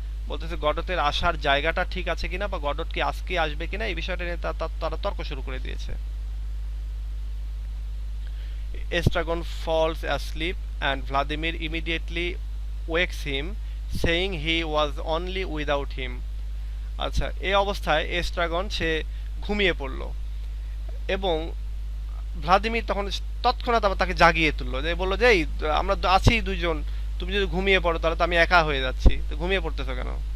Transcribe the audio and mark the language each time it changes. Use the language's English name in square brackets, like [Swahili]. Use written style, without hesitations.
[Bangla] বলতেছে গডতের আসার জায়গাটা ঠিক আছে কিনা বা গডত কি আজকে আসবে কিনা, এই বিষয়টা নিয়ে তারা তর্ক শুরু করে দিয়েছে। [English] Estragon falls asleep and Vladimir immediately wakes him, saying he was only without him. [Bangla] আচ্ছা, এই অবস্থায় এস্ট্রাগন সে ঘুমিয়ে পড়ল এবং ভ্লাদিমির তখন তৎক্ষণাৎ আবার তাকে জাগিয়ে তুললো, যে বললো যে এই আমরা আছি দুইজন, তুমি যদি ঘুমিয়ে পড়ো তাহলে তো আমি একা হয়ে যাচ্ছি, তো ঘুমিয়ে পড়তেছো কেন।